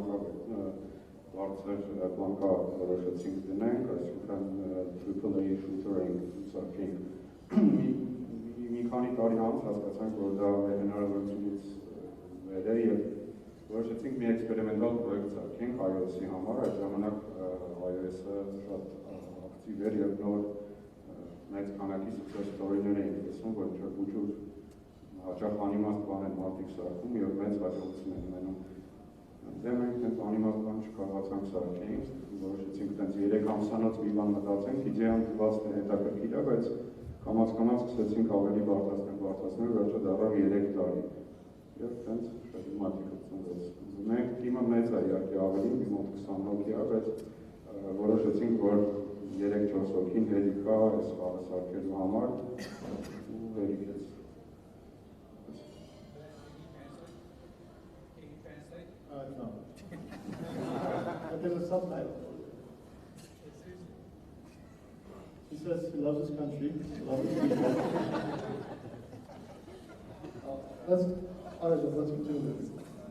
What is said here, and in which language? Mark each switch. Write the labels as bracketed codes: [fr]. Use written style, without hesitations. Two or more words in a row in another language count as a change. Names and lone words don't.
[hy] բանկա որոշեցինք դնենք, այսինքն [en] AAA shooter [hy] ենք սարքենք։ Մի քանի տարի անց հասկացանք, որ դա մեր հնարավորությունից վեր է և որոշեցինք մի էքսպերիմենտալ պրոյեկտ սարքենք iOS-ի համար, այդ ժամանակ iOS-ը շատ ակտիվ էր և նոր մեծ քանակի [en] success story- [hy] ներ էինք տեսնում, որ ինչ-որ հաճախ անիմաստ բան են մարդիկ սարքում և մեծ հաջողություն են ունենում։ Դե մենք տենց անիմաստ բան չկարողացանք սարքենք, որոշեցինք տենց 3 ամսանոց մի բան մտածենք, իդեան թվաց թե հետաքրքիր է, բայց կամաց-կամաց սկսեցինք ավելի բարձրացնել, վերջը դառավ 3 տարի։ Եվ տենց շատ մատիկը ծնվեց։ Մենք թիմը մեծ է, իհարկե ավելի, մի մոտ 20 հոգի է, բայց որոշեցինք, որ 3-4 հոգին հերիք է այս խաղը սարքելու համար, ու հերիքեց։ [en] No. But there's a subtitle. He says he loves his country, he loves his people. Let's continue with this.